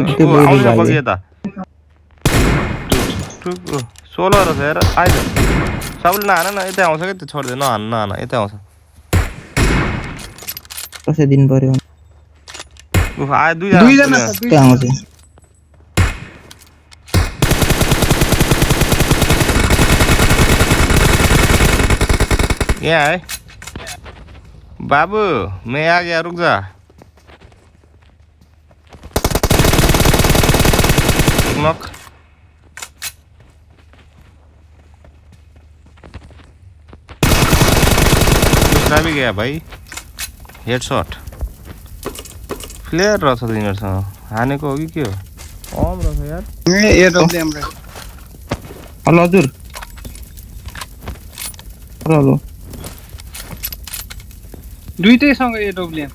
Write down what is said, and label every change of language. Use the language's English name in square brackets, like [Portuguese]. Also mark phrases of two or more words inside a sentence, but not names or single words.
[Nepali] त्यो आउँछ बगी बगी यता 16 रहेछ हेर आइज सबले नहान न यतै आउँछ क्या त्यो छोड्दै नहान नहान यतै आउँछ कसै दिन पर्यो उफ आयो दुई जना छ कहाँ आउँछ [Hindi] यहाँ है बाबू मैं आ गया रुक जा नॉक दूसरा भी गया भाई हेडशॉट [Nepali] फ्लेयर रहेछ तिनीहरूसँग हानेको हो कि के हो कम रहेछ यार एरोप्लेन रे हेलो हजुर हेलो दुईटैसँग एरोप्लेन